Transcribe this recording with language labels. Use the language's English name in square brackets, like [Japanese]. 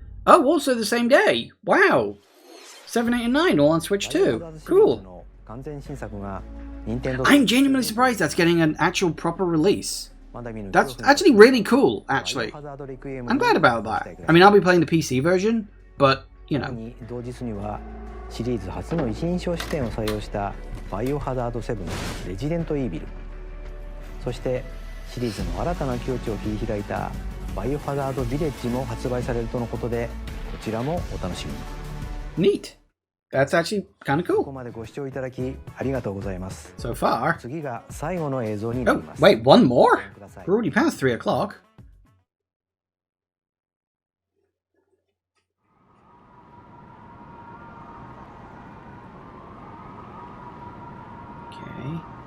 [English] Oh, also the same day. Wow. 7, 8, and 9 all on Switch 2. Cool. I'm genuinely surprised that's getting an actual proper release. That's actually really cool, actually. I'm glad about that. I mean, I'll be playing the PC version, but, you know. [Japanese] 同日にはシリーズ初の一人称視点を採用したバイオハザード7レジデントイービル、そしてシリーズの新たな境地を切り開いたバイオハザードビレッジも発売されるとのことで、こちらもお楽しみに。 [English] Neat. That's actually kind of cool. [Japanese] ここまでご視聴いただきありがとうございます。 [English] So far. [Japanese] 次が最後の映像にな [English] Oh, [Japanese] ります。 [English] wait, one more? We're already past 3 o'clock. Okay.